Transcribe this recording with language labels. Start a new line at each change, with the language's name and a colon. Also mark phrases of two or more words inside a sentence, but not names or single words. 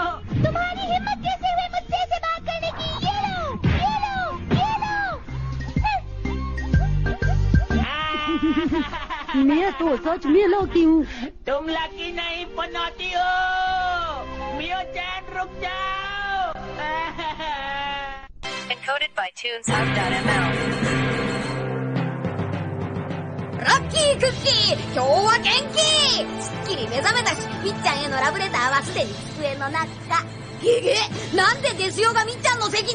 Hindi: तुम्हारी हिम्मत कैसे हुई मुझसे ऐसे बात करने की? ये लो, ये लो, ये लो। मैं तो सच में लकी हूँ। तुम लकी नहीं पनौती हो। मियो जान रुक जाओ।
English: Encoded by TunesHub.ml。
Japanese: ラッキークッキー、今日は元気。すっきり目覚めたし、みっちゃんへのラブレターはすでに机の中。げげ、なんでデスヨがみっちゃんの席に？